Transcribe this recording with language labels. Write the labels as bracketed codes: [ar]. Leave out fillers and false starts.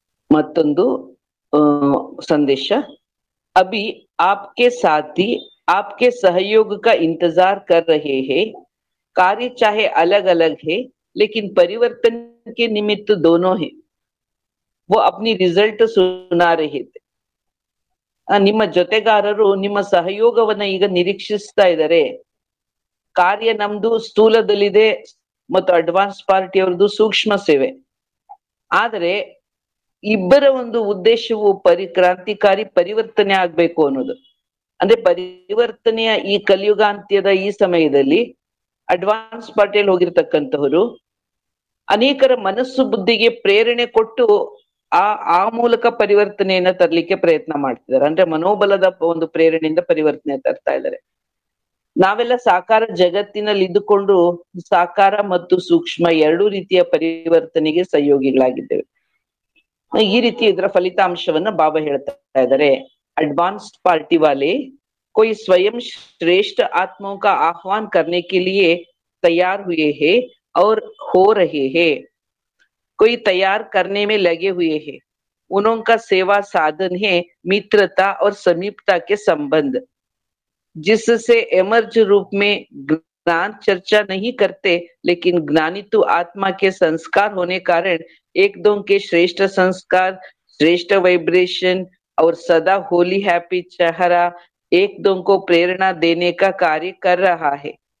[kn] ಮತ್ತೊಂದು [hi] संदेश, अभी आपके साथी आपके सहयोग का इंतजार कर रहे हैं. कार्य चाहे अलग अलग है लेकिन परिवर्तन के निमित्त दोनों है. वो अपनी रिजल्ट सुना रहे थे. [kn] ನಿಮ್ಮ ಜೊತೆಗಾರರು ನಿಮ್ಮ ಸಹಯೋಗವನ್ನ ಈಗ ನಿರೀಕ್ಷಿಸ್ತಾ ಇದ್ದಾರೆ. ಕಾರ್ಯ ನಮ್ದು ಸ್ಥೂಲದಲ್ಲಿದೆ ಮತ್ತು ಅಡ್ವಾನ್ಸ್ ಪಾರ್ಟಿ ಅವ್ರದ್ದು ಸೂಕ್ಷ್ಮ ಸೇವೆ. ಆದರೆ ಇಬ್ಬರ ಒಂದು ಉದ್ದೇಶವು ಕ್ರಾಂತಿಕಾರಿ ಪರಿವರ್ತನೆ ಆಗ್ಬೇಕು ಅನ್ನೋದು. ಅಂದ್ರೆ ಪರಿವರ್ತನೆಯ ಈ ಕಲಿಯುಗಾಂತ್ಯದ ಈ ಸಮಯದಲ್ಲಿ ಅಡ್ವಾನ್ಸ್ ಪಾರ್ಟಿಯಲ್ಲಿ ಹೋಗಿರ್ತಕ್ಕಂಥವರು ಅನೇಕರ ಮನಸ್ಸು ಬುದ್ಧಿಗೆ ಪ್ರೇರಣೆ ಕೊಟ್ಟು ಆ ಮೂಲಕ ಪರಿವರ್ತನೆಯನ್ನ ತರ್ಲಿಕ್ಕೆ ಪ್ರಯತ್ನ ಮಾಡ್ತಿದ್ದಾರೆ. ಅಂದ್ರೆ ಮನೋಬಲದ ಒಂದು ಪ್ರೇರಣೆಯಿಂದ ಪರಿವರ್ತನೆ ತರ್ತಾ ಇದ್ದಾರೆ. ನಾವೆಲ್ಲ ಸಾಕಾರ ಜಗತ್ತಿನಲ್ಲಿ ಇದ್ದುಕೊಂಡು ಸಾಕಾರ ಮತ್ತು ಸೂಕ್ಷ್ಮ ಎರಡೂ ರೀತಿಯ ಪರಿವರ್ತನೆಗೆ ಸಹಯೋಗಿಗಳಾಗಿದ್ದೇವೆ. ಈ ರೀತಿ ಇದರ ಫಲಿತಾಂಶವನ್ನ ಬಾಬಾ ಹೇಳ್ತಾ ಇದ್ದಾರೆ. [hi] ಅಡ್ವಾನ್ಸ್ಡ್ पार्टी वाले कोई स्वयं श्रेष्ठ आत्माओं का आह्वान करने के लिए तैयार हुए हैं और हो रहे हैं. कोई तैयार करने में लगे हुए हैं. उनका सेवा साधन है मित्रता और समीपता के संबंध, जिससे एमर्ज रूप में ज्ञान चर्चा नहीं करते, लेकिन ज्ञानी तो आत्मा के संस्कार होने कारण एक दो के श्रेष्ठ संस्कार, श्रेष्ठ वाइब्रेशन और सदा होली हैप्पी चेहरा एक दो को प्रेरणा देने का कार्य कर रहा है.